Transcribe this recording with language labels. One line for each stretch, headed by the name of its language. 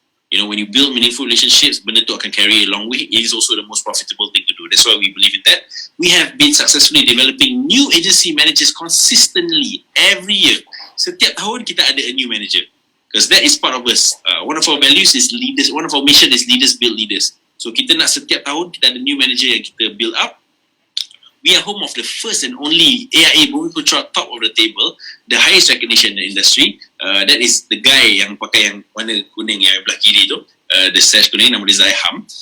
English: When you build meaningful relationships,
Malay: benda tu akan
English: carry a long way. It is also the most profitable thing to do. That's why we believe in that. We have been successfully developing new agency managers consistently every year.
Malay: Setiap tahun kita ada
English: a new manager. Because that is part of us. One of our values is leaders. One of our mission is leaders build leaders. So
Malay: kita nak setiap tahun kita ada
English: new manager
Malay: yang kita
English: build up. We are home of the first and only AIA Bumi Putra top of the table, the highest recognition in the industry. That is the guy
Malay: yang pakai yang warna kuning yang belah kiri tu,
English: the sash
Malay: kuning, nama dia Zaiham.